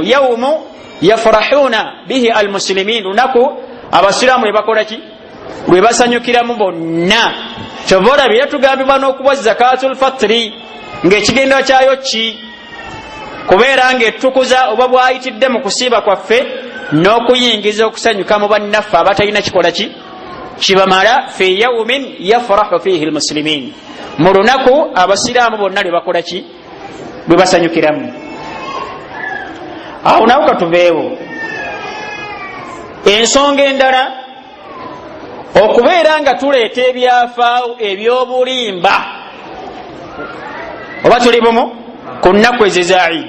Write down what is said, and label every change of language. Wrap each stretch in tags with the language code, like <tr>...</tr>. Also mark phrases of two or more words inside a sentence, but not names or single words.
<ar>يوم يفرحون به المسلمين</ar> <lg>lunaku abasiraamu lwe bakola ki lwe basanyukiramu bonna. Kyova olabira tugambibwa n'okuba</lg> <ar>زكاة الفطر</ar> <lg>ng'ekigendera kyayo ki kubeera ng'etukuza oba bwayitidde mu kusiiba kwaffe n'okuyingiza okusanyuka mu bannaffe abatalina kikola ki kibamala.</lg> <ar>في يوم يفرح فيه المسلمين</ar> <lg>mu lunaku abasiraamu bonna lwe bakola ki lwe basanyukiramu. Awo nawo katuveewo ensonga endala okubeera nga tuleeta ebyafaawo ebyobulimba oba tuli bumu ku nnaku ezo za Eid.</lg>